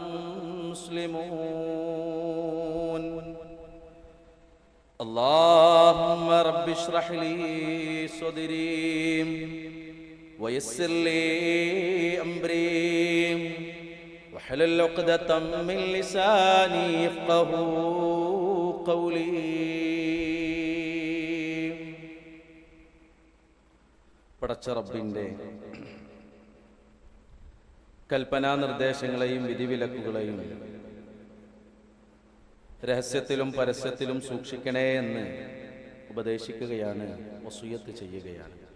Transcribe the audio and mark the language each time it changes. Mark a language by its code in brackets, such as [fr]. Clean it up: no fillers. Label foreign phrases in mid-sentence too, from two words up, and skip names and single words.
[ar] مسلمون اللهم رب اشرح لي صدري ويسر لي أمري واحلل عقدة من لساني يفقهوا قولي [ml] പടച്ച റബ്ബിന്റെ കൽപ്പനാ നിർദ്ദേശങ്ങളെയും വിധിവിലക്കുകളെയും രഹസ്യത്തിലും പരസ്യത്തിലും സൂക്ഷിക്കണേ എന്ന് ഉപദേശിക്കുകയാണ്, വസിയ്യത്ത് ചെയ്യുകയാണ്.